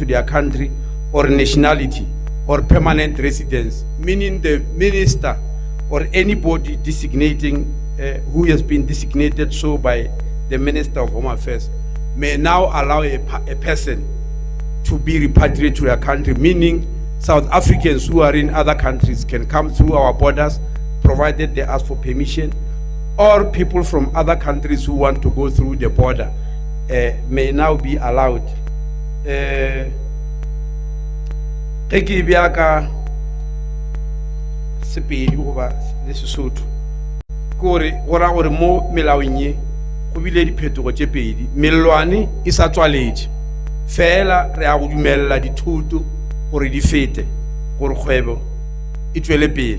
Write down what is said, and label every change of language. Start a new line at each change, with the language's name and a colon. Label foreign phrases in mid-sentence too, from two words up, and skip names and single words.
English: their country or nationality or permanent residence, meaning the minister or anybody designating who has been designated so by the Minister of Home Affairs may now allow a person to be repatriated to their country, meaning South Africans who are in other countries can come through our borders provided they ask for permission, or people from other countries who want to go through the border may now be allowed.
Northern Sotho: Go bile diphetogo tše pedi. Melelwane e sa tswaletše fela re a go dumella dithuto gore di fete gore kgwebo e tšwele pele.